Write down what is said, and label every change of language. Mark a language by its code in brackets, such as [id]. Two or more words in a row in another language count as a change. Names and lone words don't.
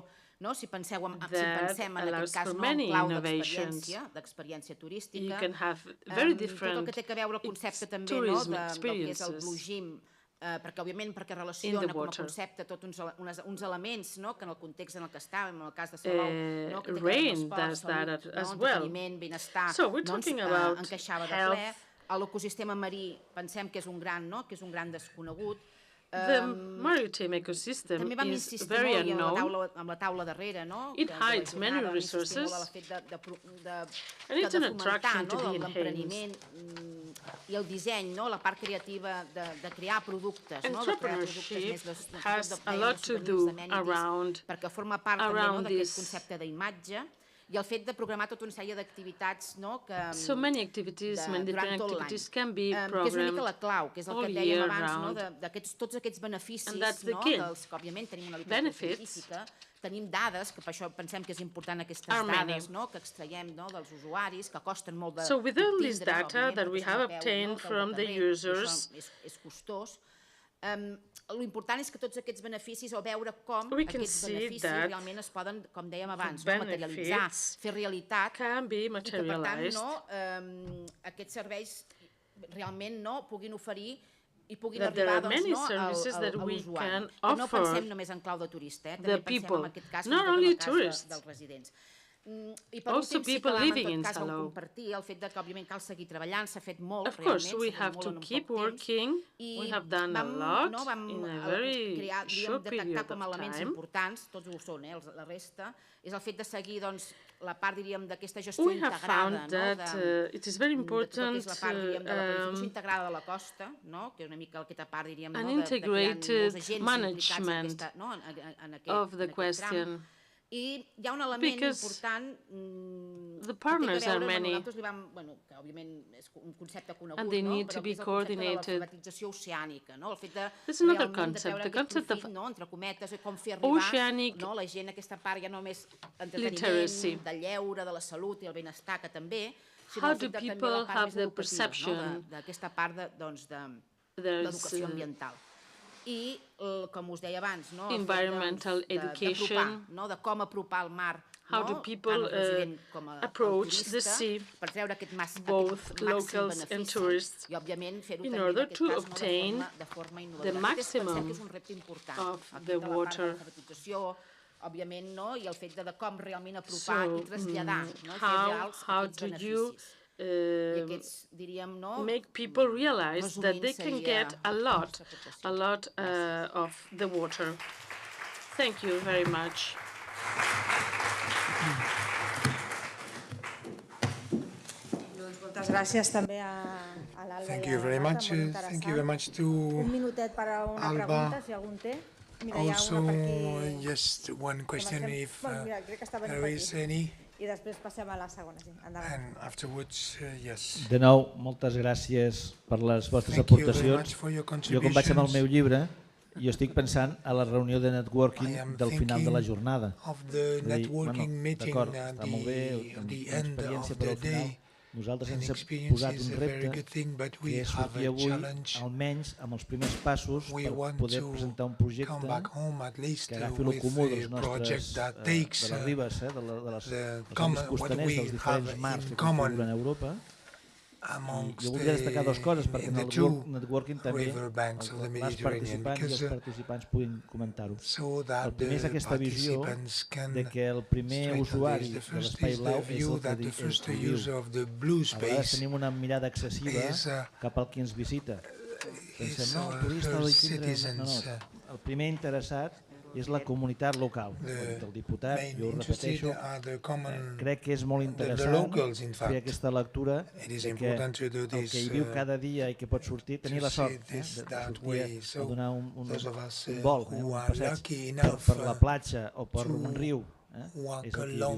[ca] Si pensem en aquest cas en clau d'experiència turística, tot el que té a veure el concepte també del que és el [en] blue gym, [ca] perquè òbviament relaciona com a concepte tots uns elements que en el context en el que estàvem, en el cas de Salou, que té a veure amb esport, salut, entreteniment, benestar, encaixava de ple. L'ecosistema marí pensem que és un gran desconegut. [en] The maritime ecosystem is very unknown. [ca] Amb la taula darrere, [en] it hides many resources, and it's an attraction to be in Haynes. [ca] I el disseny, la part creativa de crear productes. [en] Entrepreneurship has a lot to do around [ca] perquè forma part d'aquest concepte d'imatge i el fet de programar tota una sèrie d'activitats [en] So many activities, many different activities can be [ca] que és una mica la [en] programmed [ca] clau, que és el [en] all [ca] que dèiem [en] year [ca] abans, [en] round. [ca] tots aquests beneficis, [en] And that's the key. [ca] dels que òbviament tenim una literatura científica, tenim dades, que per això pensem que és important aquestes dades que extraiem dels usuaris, que costen molt de [en] So with all this data that we have obtained from the users, [ca] és costós. L'important és que tots aquests beneficis, o veure com [en] we can [ca] aquests [en] see [ca] beneficis [en] that [ca] realment es poden, com dèiem abans, [en] the [ca] materialitzar, [en] benefits [ca] fer realitat, [en] can be [ca] i que per tant [en] materialized. [ca] Aquests serveis realment puguin oferir i puguin [en] That there [ca] arribar [en] are many services that [ca] a [en] we [ca] l'usuari. [en] can [ca] Que no [en] offer [ca] pensem només en clau de turista, [en] the [ca] també pensem [en] people, [ca] en aquest cas [en] not [ca] en [en] only [ca] el cas [en] tourists, [ca] dels residents. I per [en] also [ca] últim sí que [en] people [ca] vam, [en] living [ca] en [en] in [ca] tot cas, vam [en] Salou. [ca] compartir el fet que òbviament cal seguir treballant, s'ha fet molt, [en] Of course, [ca] realment, [en] we [ca] s'ha fet [en] have [ca] molt [en] to [ca] en un [en] keep [ca] poc temps. [en] working. We have done a lot in a very short [ca] detectar [en] period [ca] com a [en] of [ca] elements [en] time. [ca] importants, tots ho són, la resta, és el fet de seguir la part, diríem, d'aquesta gestió [en] We have [ca] integrada, [en] found that it is very [ca] de tot el que [en] important [ca] és la part, diríem, de la planificació integrada de la costa, que és una mica aquesta part, diríem, [en] an [ca] de que hi ha [en] integrated [ca] molts agents [en] management of the question. [ca] I hi ha un element [en] Because [ca] important [en] the partners are many, [ca] nosaltres li vam, que òbviament és un concepte conegut, [en] and they need to [ca] però [en] be [ca] és el concepte de [en] coordinated. [ca] l'alfabetització oceànica, el fet de [en] There's another [ca] realment de [en] concept, [ca] treure [en] the [ca] aquest [en] concept of [ca] profit, entre cometes, com fer arribar [en] oceanic [ca] la gent a aquesta part ja no només entreteniment, [en] literacy. [ca] de lleure, de la salut i el benestar, que també, sinó [en] How [ca] el [en] do [ca] fet de també [en] people [ca] la part [en] have [ca] més [en] the [ca] educativa, [en] perception? [ca] d'aquesta part d'educació ambiental. I, com us deia abans, [en] environmental education, [ca] de com apropar el mar, [en] how do people approach the sea, [ca] per treure aquest [en] both locals and tourists, [ca] i òbviament fer-ho [en] in [ca] també [en] order [ca] en aquest [en] to [ca] cas [en] obtain [ca] de forma [en] the [ca] innovadora. [en] maximum [ca] Pensem que és un repte important, [en] of [ca] el [en] the [ca] fet de la part de [en] water. [ca] l'alfabetització, òbviament, i el fet de com realment apropar i traslladar, fer [en] how [ca] reals [en] how [ca] aquests [en] do you [ca] beneficis. I aquests, diríem, [en] make people realize that they can [ca] seria [en] get a lot of the water. Thank you very much. [ca] Moltes gràcies també a l'Alba. [en] Thank you very much. Thank you very much to [ca] Un minutet per a una [en] Alba. [ca] pregunta, si algun té. Mira, [en] Also, [ca] hi ha una per aquí. [en] just one question if [ca] Mira, crec que està venint [en] there [ca] per [en] is [ca] aquí. [en] any. [ca] I després passem a la segona, sí. Endavant. [en] And afterwards, yes. [ca] De nou, moltes gràcies per les vostres [en] Thank you very [ca] aportacions. [en] much for your [ca] Jo, com vaig amb el meu [en] contributions. [ca] llibre, jo estic pensant a la reunió de networking del final de la jornada. [en] Of the [ca] És a dir, [en] networking meeting [ca] d'acord, [en] at [ca] està molt bé, [en] the [ca] una [en] end [ca] experiència, [en] of [ca] però [en] the [ca] al final [en] day. [ca] nosaltres [en] An [ca] ens hem [en] experience [ca] posat [en] is [ca] un [en] a very [ca] repte [en] good thing, but [ca] que [en] we [ca] és [en] have [ca] sortir [en] a [ca] avui [en] challenge. [ca] almenys amb els primers passos [en] We [ca] per [en] want [ca] poder [en] to [ca] presentar un projecte [en] come back home at least [ca] que agafi el [en] with [ca] comú dels [en] a [ca] nostres, [en] project that [ca] de [en] takes [ca] les ribes, dels àmbits [en] what [ca] costaners [en] we [ca] dels diferents [en] have [ca] mars [en] in [ca] que [en] common [ca] configuren Europa. [en] amongst [ca] Jo voldria destacar dues coses perquè en el [en] two [ca] networking també [en] river banks of the [ca] els [en] Mediterranean, [ca] participants i els [en] because [ca] participants puguin comentar-ho. [en] so that [ca] El primer és [en] the [ca] aquesta visió [en] participants can [ca] de que el primer [en] strengthen [ca] usuari [en] this. The [ca] de [en] first [ca] l'espai [en] is the [ca] blau és [en] view [ca] el que [en] that the first [ca] viu. [en] user of the blue [ca] A vegades [en] space [ca] tenim una mirada excessiva [en] is, [ca] cap al qui ens visita. Pensem, no, el turista [en] her [ca] ha de tindre... [en] citizens, [ca] No, el primer interessat és la comunitat local. El diputat, jo ho repeteixo, crec que és molt interessant fer aquesta lectura de que el que hi viu cada dia i que pot sortir, tenir la sort de sortir a donar un vol, un passeig per la platja o per un riu, és el que hi viu.